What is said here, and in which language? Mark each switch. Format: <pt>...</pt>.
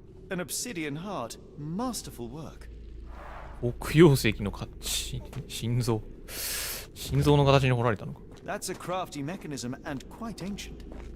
<en>An obsidian heart, masterful work.</en> <ja>黒曜石の心臓の形に彫られたのか。</ja> <en>That's a crafty mechanism and quite ancient.</en>